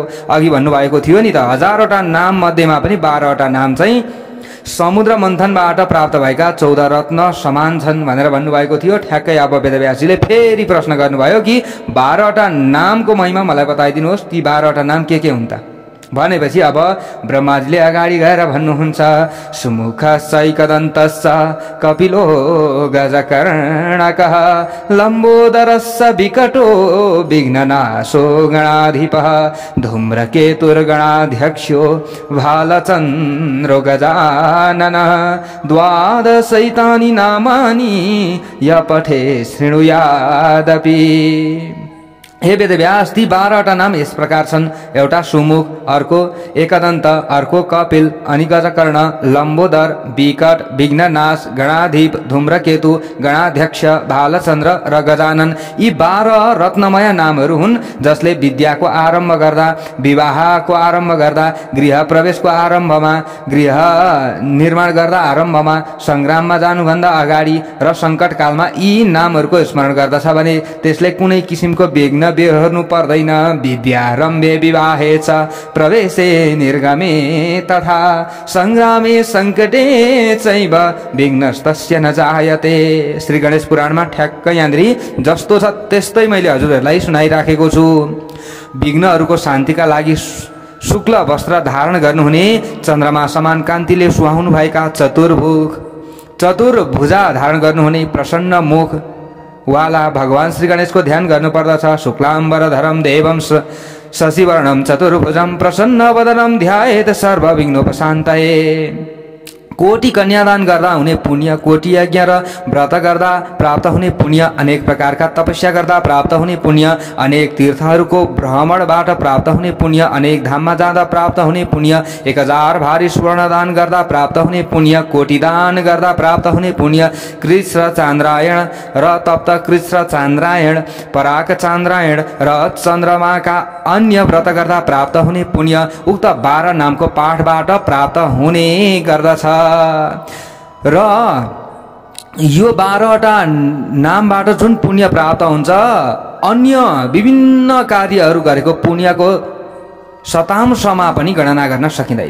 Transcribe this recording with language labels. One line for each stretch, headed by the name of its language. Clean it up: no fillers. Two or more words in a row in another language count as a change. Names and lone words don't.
Nepali: अघि भन्नुभएको थियो नि त, 1000वटा नाम मध्येमा पनि 12वटा नाम चाहिँ समुद्र मन्थनबाट प्राप्त भएका 14 रत्न समान छन् भनेर भन्नुभएको थियो। ठ्याक्कै अब वेदव्यासजीले फेरि प्रश्न गर्नुभयो कि 12वटा नामको महिमा मलाई बताइदिनुहोस्, ती 12वटा नाम के हुन् त भनेपछि अब ब्रह्माजीले अगाडि गएर भन्नुहुन्छ,
Sanskrit: सुमुख सैकदन्तस्स कपिलो गजकर्णकः लम्बोदरस्स विकटो विघ्ननाशो गणाधिपः धूम्रकेतुर्गणाध्यक्षो भालचन्द्रो गजाननः 12 नामानि य पठे शृणुयादपि।
Nepali: हे वेदव्यास ती 12वटा नाम यस प्रकार छन्, एउटा सुमुख, अर्को एकदन्त, अर्को कपिल, अनि गजकर्ण, लम्बोदर, विकट, विघ्ननाश, गणाधिप, धूम्रकेतु, गणाध्यक्ष, भालचन्द्र र गजानन। यी 12 रत्नमय नामहरू हुन् जसले विद्याको आरम्भ गर्दा, विवाहको आरम्भ गर्दा, गृह प्रवेशको आरम्भमा, गृह निर्माण गर्दा आरम्भमा, सङ्ग्राममा जानुभन्दा अगाडि र सङ्कटकालमा यी नामहरूको स्मरण गर्दछ भने त्यसले कुनै किसिमको विघ्न बेहोर्नु पर्दैन।
Sanskrit: विद्यारम्भे विवाहे च प्रवेशे निर्गमे तथा सङ्ग्रामे सङ्कटे चैव विघ्नस्तस्य न जायते।
Nepali: श्री गणेश पुराणमा ठ्याक्क यहाँनिर जस्तो छ त्यस्तै मैले हजुरहरूलाई सुनाइराखेको छु। विघ्नहरूको शान्तिका लागि शुक्ल वस्त्र धारण गर्नुहुने, चन्द्रमा समान कान्तिले सुहाउनु भएका चतुर्भुजा धारण गर्नुहुने, प्रसन्न मुख वाला भगवान श्री गणेशको ध्यान गर्नुपर्दछ।
Sanskrit: शुक्लाम्बरधरं देवं शशिवर्णं चतुर्भुजं प्रसन्नवदनं ध्यायेत् सर्वविघ्नोपशान्तये।
Nepali: कोटि कन्यादान गर्दा हुने पुण्य, कोटि यज्ञ र व्रत गर्दा प्राप्त हुने पुण्य, अनेक प्रकारका तपस्या गर्दा प्राप्त हुने पुण्य, अनेक तीर्थहरूको भ्रमणबाट प्राप्त हुने पुण्य, अनेक धाममा जाँदा प्राप्त हुने पुण्य, 1000 भारी स्वर्णदान गर्दा प्राप्त हुने पुण्य, कोटि दान गर्दा प्राप्त हुने पुण्य, कृष्ण चान्द्रायण र तप्त कृष्ण चान्द्रायण, पराक चान्द्रायण र चन्द्रमाका अन्य व्रत गर्दा प्राप्त हुने पुण्य उक्त 12 नामको पाठबाट प्राप्त हुने गर्दछ। र यो 12वटा नामबाट जुन पुण्य प्राप्त हुन्छ, अन्य विभिन्न कार्यहरू गरेको पुण्यको शतांशमा पनि गणना गर्न सकिँदैन।